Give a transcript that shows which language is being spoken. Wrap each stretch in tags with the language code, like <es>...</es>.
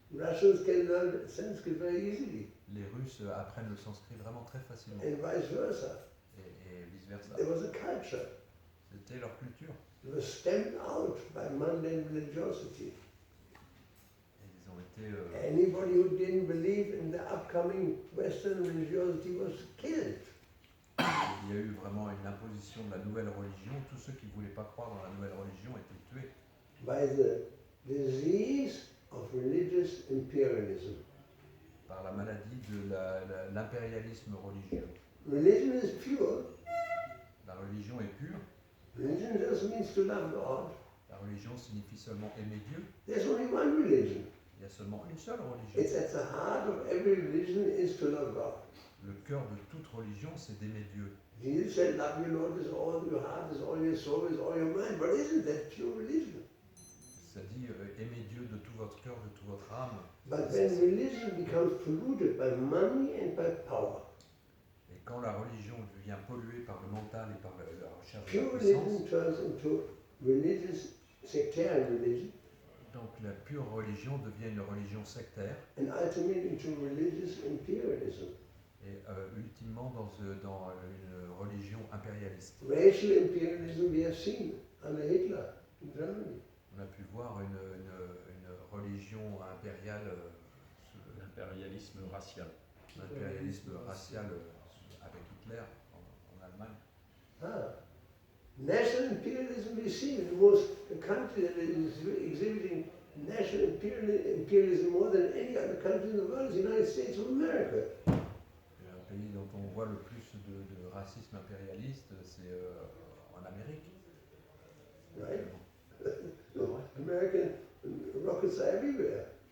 <en>Russians can learn Sanskrit very easily,</en> <fr>Les Russes apprennent le sanskrit vraiment très facilement</fr> <en>and vice versa.</en> <fr>et vice-versa.</fr> <en>There was a culture.</en> <fr>C'était leur culture.</fr> <en>It was stamped out by mundane religiosity.</en> <fr>Et ils ont été</fr> <en>Anybody who didn't believe in the upcoming Western religiosity was killed.</en> <fr>il y a eu vraiment une imposition de la nouvelle religion. Tous ceux qui ne voulaient pas croire dans la nouvelle religion étaient tués</fr> <en>By the disease of religious imperialism.</en> <fr>par la maladie de l'impérialisme religieux.</fr> <en>Religion is pure.</en> <fr>La religion est pure.</fr> <en>Religion just means to love God.</en> <fr>La religion signifie seulement aimer Dieu.</fr> <en>There's only one religion.</en> <fr>Il y a seulement une seule religion.</fr> <en>It's at the heart of every religion is to love God.</en> <fr>Le cœur de toute religion, c'est d'aimer Dieu.</fr> <en>Jesus said, love your Lord with all your heart, with all your soul, with all your mind. But isn't that pure religion?</en> <fr>Ça dit aimez Dieu de tout votre cœur, de toute votre âme.</fr> <en>But when religion becomes polluted by money and by power,</en> <fr>Et quand la religion devient polluée par le mental et par la recherche de</fr> <en>pure</en> <fr>la</fr> <en>religion</en> <fr>puissance,</fr> <en>turns into religious, sectarian religion,</en> <fr>donc la pure religion devient une religion sectaire</fr> <en>and ultimately into religious imperialism.</en> <fr>et ultimement dans une religion impérialiste.</fr> <en>Racial imperialism we have seen under Hitler in Germany.</en> <fr>On a pu voir une religion impériale, L'impérialisme racial. l'impérialisme racial avec Hitler en Allemagne.</fr> <en>National imperialism we see in the country that is exhibiting national imperialism more than any other country in the world is the United States of America.</en> <fr>Et un pays dont on voit le plus de racisme impérialiste, c'est en Amérique.</fr> <en>Right? American rockets are everywhere.</en>